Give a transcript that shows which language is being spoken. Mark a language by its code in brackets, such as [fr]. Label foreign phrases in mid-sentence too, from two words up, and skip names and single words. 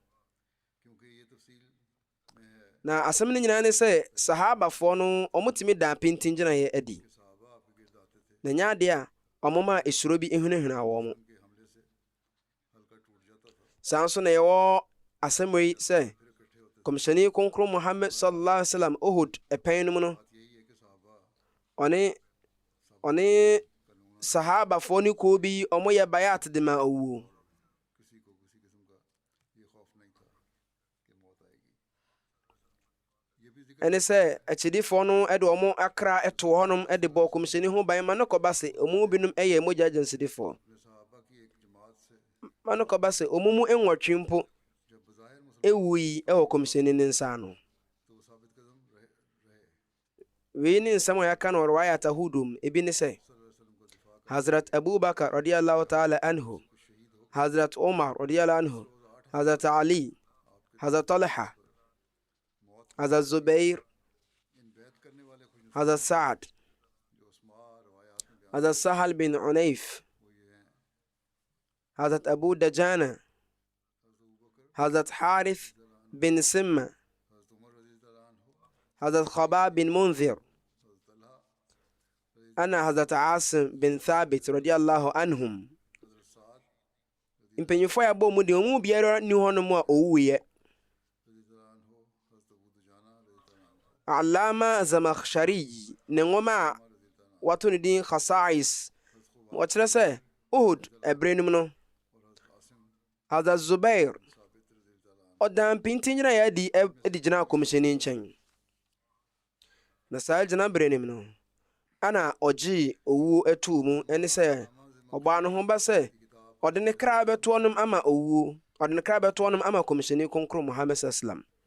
[ak] Na asɛm no nyinaa ne sɛ sahabafoɔ no ɔmo timi da pintin gyina yɛ adi. Na nya ade a ɔmo ma esuro bi ehunahuna wɔ mo. Saa nso na yɛwɔ asɛm yi sɛ kɔmhyɛni kronkron Muhammad [ar] صلى الله عليه وسلم [ak] Uhud ɛpɛn no mu no ɔne sahabafoɔ ne kuo bi ɔmo yɛ bayat de ma owuo. ɛne sɛ akyidifoɔ no de ɔmo akra ɛto hɔnom de bɔ kɔmhyɛni ho ban ma no kɔba sɛ ɔmo binom yɛ mogya agyansidifoɔ, ma no kɔba sɛ ɔmo mu nwɔtwe mpo ɛwui wɔ kɔmhyɛni ne nsa ano. wei ne nsɛm a yɛaka no riwayat ahudum ebi ne sɛ Hazrat Abubakar [ar] رضي الله تعالى عنه, [ak] Hazrat Umar [ar] رضي الله عنه, [ak] Hazrat Ali, Hazrat Talha, Hazrat Zubair, Hazrat Sa'ad, Hazrat Sahal bin Unayf, Hazrat Abu Dajana, Hazrat Harith bin Simma, Hazrat Khabab bin Munzir, ana Hazrat Asim bin Thabit [ar] رضي الله عنهم. [ak] Mpanyinfoɔ a bɔ mu de ɔmo biara ni hɔnom a ɔwuiɛ. Alama Zamakhshari ne ngoma a wato ne din Khasa'is wɔkyerɛ sɛ Uhud ɛberɛ nim no Hazrat Zubair ɔdan pinti nyina yɛ adi gyina kɔmhyɛni nkyɛn. Na saa gyina berɛ nim no ana ɔgye owuo ɛtoo mu ɛne sɛ ɔbaa no ho ba sɛ ɔde ne kra bɛtoɔ nom ama owuo, ɔde ne kra bɛtoɔ nom ama kɔmhyɛni kronkron Muhammad sallam.